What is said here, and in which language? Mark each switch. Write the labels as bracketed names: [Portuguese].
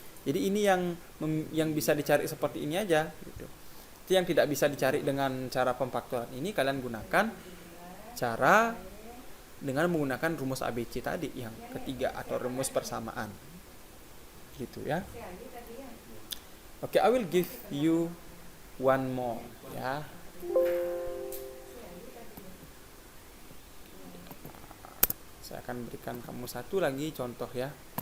[Indonesian] Jadi ini yang bisa dicari seperti ini aja gitu. Itu yang tidak bisa dicari dengan cara pemfaktoran ini, kalian gunakan cara dengan menggunakan rumus ABC tadi yang ketiga atau rumus persamaan. Gitu ya. [English] Oke, I will give you one more ya. [Indonesian] Saya akan berikan kamu satu lagi contoh ya.